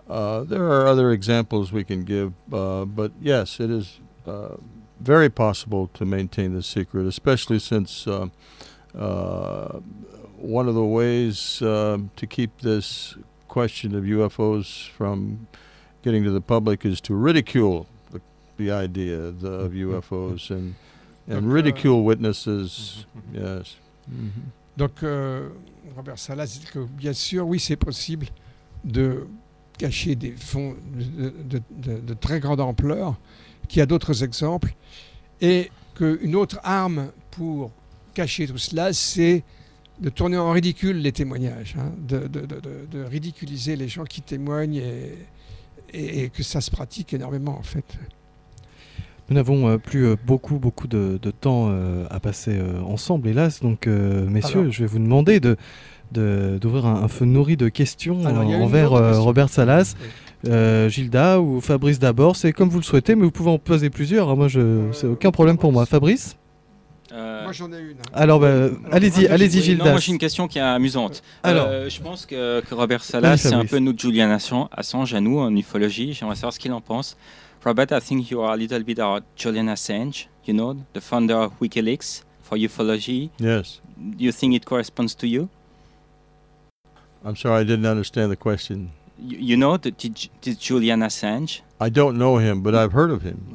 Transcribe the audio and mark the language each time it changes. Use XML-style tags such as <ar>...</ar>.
<en>There are other examples we can give, but yes, it is very possible to maintain the secret, especially since one of the ways to keep this question of UFOs from getting to the public is to ridicule the idea of UFOs and ridicule witnesses. Yes.</en> <fr>Donc, Robert Salas dit que bien sûr, oui, c'est possible de cacher des fonds de très grande ampleur, qu'il y a d'autres exemples, et qu'une autre arme pour cacher tout cela, c'est de tourner en ridicule les témoignages, hein, de ridiculiser les gens qui témoignent et que ça se pratique énormément en fait. Nous n'avons plus beaucoup de temps à passer ensemble, hélas. Donc, messieurs, je vais vous demander d'ouvrir un feu nourri de questions envers Robert Salas. Gilda ou Fabrice d'abord, c'est comme vous le souhaitez, mais vous pouvez en poser plusieurs. Hein. Moi, c'est aucun problème pour moi. Fabrice ? Moi j'en ai une. Hein. Alors, allez-y, Gilda. Non, moi j'ai une question qui est amusante. Je pense que Robert Salas, c'est un peu notre Julian Assange à nous en ufologie. J'aimerais savoir ce qu'il en pense.</fr> <en>Robert, I think you are a little bit our Julian Assange, you know, the founder of WikiLeaks for ufology. Yes. Do you think it corresponds to you? I'm sorry, I didn't understand the question. You know the Julian Assange? I don't know him, but I've heard of him.</en>